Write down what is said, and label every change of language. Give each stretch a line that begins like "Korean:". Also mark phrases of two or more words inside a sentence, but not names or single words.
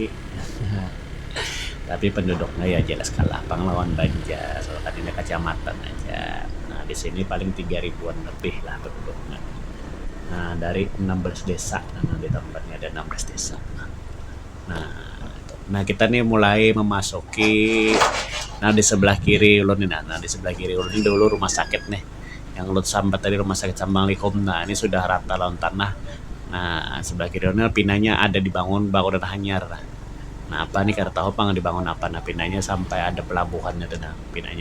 Indonesian: Tapi penduduknya ya jelas kalah Panglawan Banjar, tadinya kecamatan aja. Nah, di sini paling 3 ribuan lebih lah penduduknya. Nah, dari 16 desa. Nah, di tempatnya ada 16 desa. Nah, nah kita nih mulai memasuki, nah di sebelah kiri ulun ini, nah di sebelah kiri ulun ini dulu rumah sakit nih. Yang ulun sambat tadi rumah sakit Sambang Likom. Nah, ini sudah rata lawan tanah.
Banjar: Nah, sebelah kiri ulun pinanya ada dibangun bangunan hanyar. Nah, apa nih kada tahu pang dibangun apa, nah pinanya sampai ada pelabuhannya tuh nah pinanya.